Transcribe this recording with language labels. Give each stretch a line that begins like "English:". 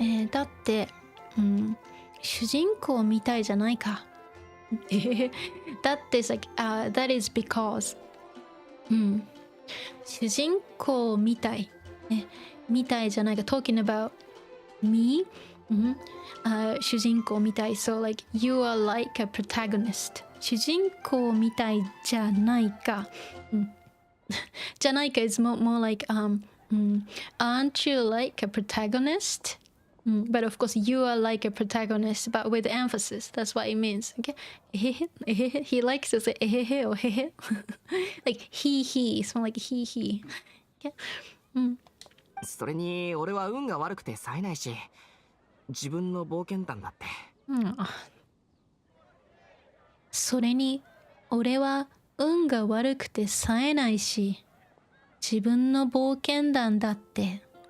Japanese: だって、主人公みたいじゃないか。だって、
English: like, that is because、
Japanese: 主人公みたい、ね、みたいじゃないか。
English: talking about me、主人公みたい。 So, like, you are like a protagonist。
Japanese: 主人公みたいじゃないか。
English: じゃないか is more like, aren't you like a protagonist? But of course, you are like a protagonist, but with emphasis. That's what it means. Okay? He likes to say or like he. It's more like he. Okay?
Japanese: それに俺は運が悪くて冴えないし、自分の冒険談だって。それに俺は運が悪くて冴えないし、自分の冒険談だって。